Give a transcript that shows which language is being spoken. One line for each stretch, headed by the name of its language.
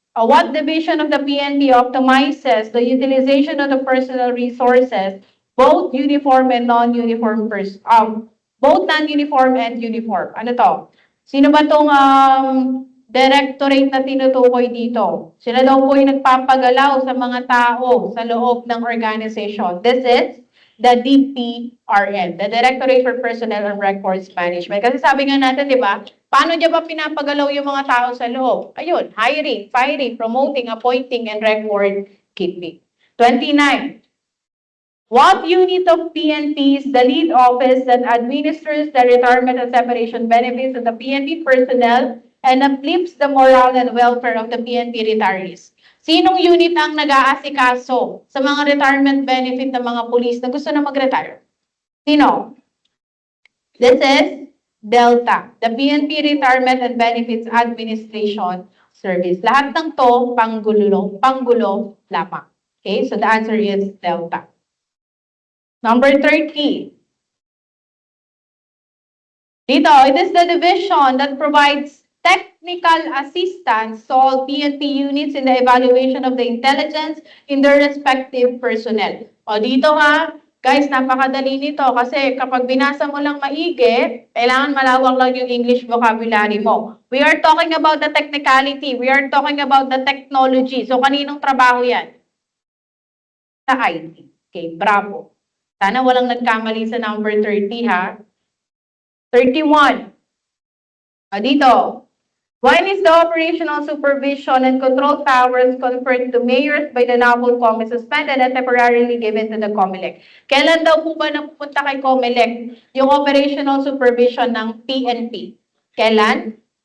English: What division of the PNP optimizes the utilization of the personal resources, both uniform and non-uniform both non-uniform and uniform.
Filipino: Ano to? Sino ba tong directorate na tinutukoy dito? Sila daw po yung nagpapagalaw sa mga tao sa loob ng organization.
English: This is the DPRM, the Directorate for Personnel and Records Management.
Filipino: Kasi sabi nga natin, di ba, paano niya ba pinapagalaw yung mga tao sa loob? Ayun,
English: hiring, firing, promoting, appointing, and record keeping. 29. What unit of PNP is the lead office that administers the retirement and separation benefits of the PNP personnel and uplifts the morale and welfare of the PNP retirees?
Filipino: Sinong unit ang nag-aasikaso sa mga retirement benefit ng mga pulis na gusto na mag-retire? Sino?
English: This is Delta, the PNP Retirement and Benefits Administration Service.
Filipino: Lahat ng to, panggulo lamang.
English: Okay, so the answer is Delta. Number 30. Dito, it is the division that provides technical assistance to all PNP units in the evaluation of the intelligence in their respective personnel.
Filipino: O dito ha, guys, napakadali nito kasi kapag binasa mo lang maigi, kailangan malawak lang yung English vocabulary mo.
English: We are talking about the technicality. We are talking about the technology.
Filipino: So, kaninong trabaho yan? Sa IT. Okay, bravo. Sana walang nagkamali sa number 30, ha? 31. Dito.
English: When is the operational supervision and control powers conferred to mayors by the NAPOLCOM is suspended and temporarily given to the COMELEC?
Filipino: Kailan daw po ba napupunta kay COMELEC yung operational supervision ng PNP? Kailan?